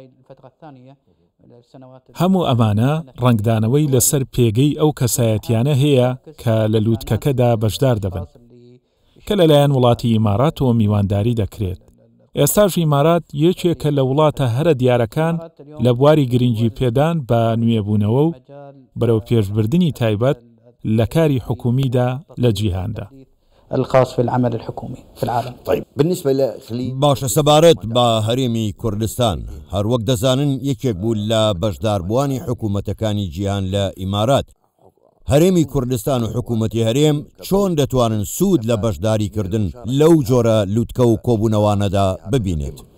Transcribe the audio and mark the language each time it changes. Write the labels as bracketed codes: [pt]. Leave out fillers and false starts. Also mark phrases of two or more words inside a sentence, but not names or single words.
[ckb] هەموو ئەمانە ڕنگدانەوەی لەسەر پێگەی ئەو کەسایەتیانە هەیە کە لە لووتکەکەدا بەشدار دەبن کە لەلایەن وڵاتی ئیماراتەوە میوانداری دەکرێت. ئێستاش ئیمارات یەکێکە لە وڵاتە هەرە دیارەکان لە بواری گرنگی پێدان بە نوێبوونەوە و بەرەو پێشبردننی تایبەت لە کاری حکومیدا لە جیهاندا. [ar] الخاص في العمل الحكومي في العالم. طيب بالنسبة لخليج [ckb] باشە سەبارەت بە هەرێمی کوردستان هەروەک دەزانن یەکێک بوو لە بەشداربووانی حکوومەتەکانی جیهان لە ئیمارات. هەرێمی کوردستان و حکوومەتی هەرێم چۆن دەتوانن سوود لە بەشداریکردن لەو جۆرە لووتکە و کۆبوونەوانەدا ببینێت؟